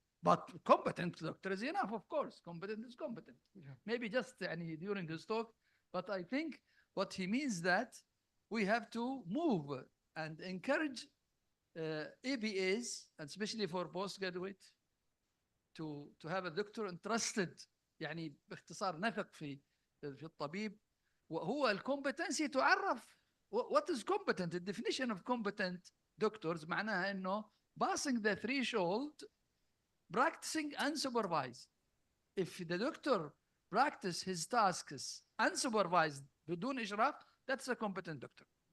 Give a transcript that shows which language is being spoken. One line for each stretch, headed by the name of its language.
English: But competent doctor is enough, of course. Competent is competent. Yeah. Maybe just during his talk, but I think what he means that we have to move and encourage ABAs, and especially for postgraduate, to have a doctor entrusted.
Arabic: يعني باختصار نثق في الطبيب. وهو الكومبتنسي تعرف
English: what is competent. The definition of competent doctors
Arabic: معناها انه
English: passing the threshold, practicing unsupervised. If the doctor practice his tasks unsupervised
Arabic: بدون إشراف,
English: that's a competent doctor.